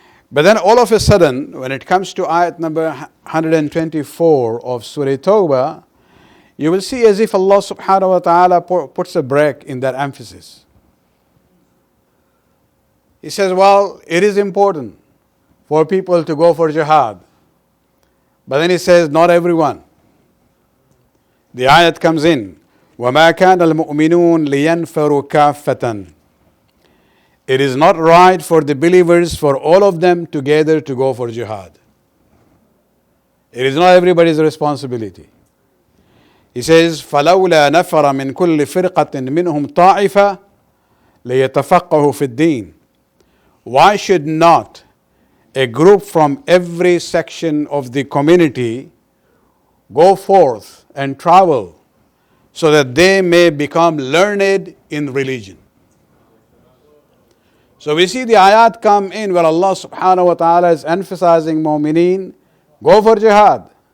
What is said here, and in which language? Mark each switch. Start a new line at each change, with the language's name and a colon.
English: But then all of a sudden, when it comes to ayat number 124 of Surah Tawbah, you will see as if Allah subhanahu wa ta'ala puts a break in that emphasis. He says, well, it is important for people to go for jihad. But then He says, not everyone. The ayat comes in,
Arabic: وَمَا كَانَ الْمُؤْمِنُونَ لِيَنْفَرُوا كَافَّةً.
English: It is not right for the believers, for all of them together to go for jihad. It is not everybody's responsibility. He says,
Arabic: فَلَوْلَا نَفَرَ مِنْ كُلِّ فِرْقَةٍ مِّنْهُمْ طَائِفَةٌ لِيَتَفَقَّهُوا فِي الدِّينِ.
English: Why should not a group from every section of the community go forth and travel so that they may become learned in religion? So we see the ayat come in where Allah subhanahu wa ta'ala is emphasizing mu'mineen, go for jihad.